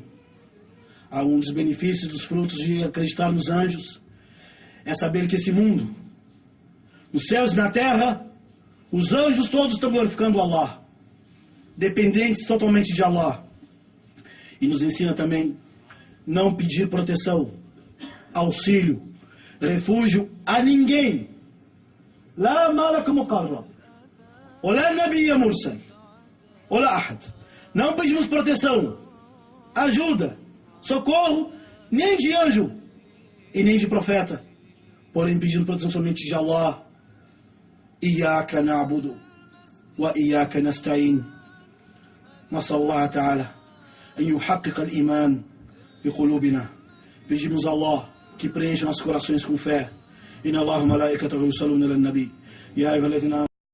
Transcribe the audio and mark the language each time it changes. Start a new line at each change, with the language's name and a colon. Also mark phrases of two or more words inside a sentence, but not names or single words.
Portuguese: Há um dos benefícios, dos frutos de acreditar nos anjos, é saber que esse mundo, nos céus e na terra, os anjos todos estão glorificando Allah, dependentes totalmente de Allah. E nos ensina também não pedir proteção, auxílio, refúgio a ninguém.
Arabic: لا ملك مقرب ولا نبي مرسل ولا أحد.
Portuguese: Não pedimos proteção, ajuda, socorro, nem de anjo e nem de profeta, porém pedindo proteção somente de Allah.
Arabic: إياك نعبد وإياك نستعين. نسأل الله تعالى أن يحقق الإيمان بقلوبنا.
Portuguese: Pedimos a Allah que preencha nossos corações com fé.
Arabic: إن الله ملائكته يصلون على النبي يا أيها الذين